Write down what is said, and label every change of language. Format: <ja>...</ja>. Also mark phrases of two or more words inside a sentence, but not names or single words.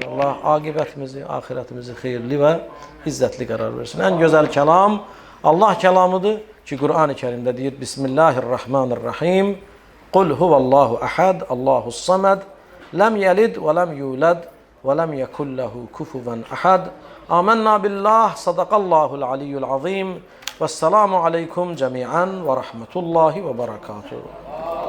<az>Allah aqibətimizi, axirətimizi xeyirli və izzətli qərar versin. Ən gözəl kəlam Allah kəlamıdır ki, Qur'an-ı Kərimdə deyir, Bismillahirrahmanirrahim.</az> <ar>قل هو الله أحد الله الصمد لم يلد ولم يولد ولم يكن له كفوا أحد. آمنا بالله صدق الله العلي العظيم. والسلام عليكم جميعا ورحمة الله وبركاته.</ar>